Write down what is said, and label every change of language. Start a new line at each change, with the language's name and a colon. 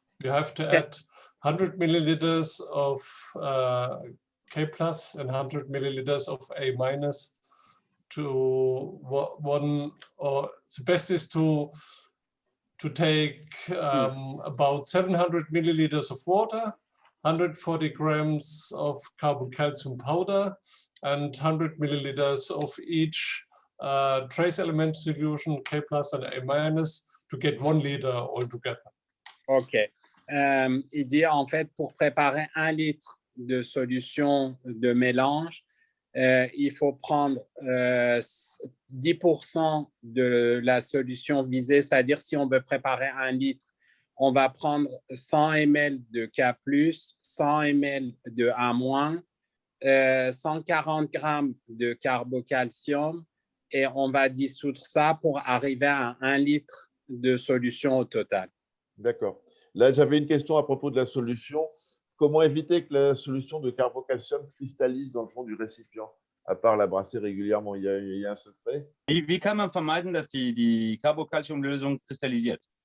English: You have to add 100 milliliters of K plus and 100 milliliters of A minus to one, or the best is to take about 700 milliliters of water, 140 grams of carbocalcium powder, and 100 milliliters of each trace element solution, K plus and A minus, to get 1 liter altogether. OK.
French: Il dit en fait pour préparer 1 litre de solution de mélange, il faut prendre 10% de la solution visée, c'est-à-dire si on veut préparer 1 litre, on va prendre 100 ml de K+, 100 ml de A-, 140 grammes de carbocalcium et on va dissoudre ça pour arriver à 1 litre de solution au total. D'accord. Là, j'avais une question à propos de la solution. Comment éviter que la solution de carbocalcium cristallise dans le fond du récipient, à part la brasser régulièrement? Il y a un secret?
German: Wie kann man vermeiden, dass die Carbocalcium-Lösung kristallisiert?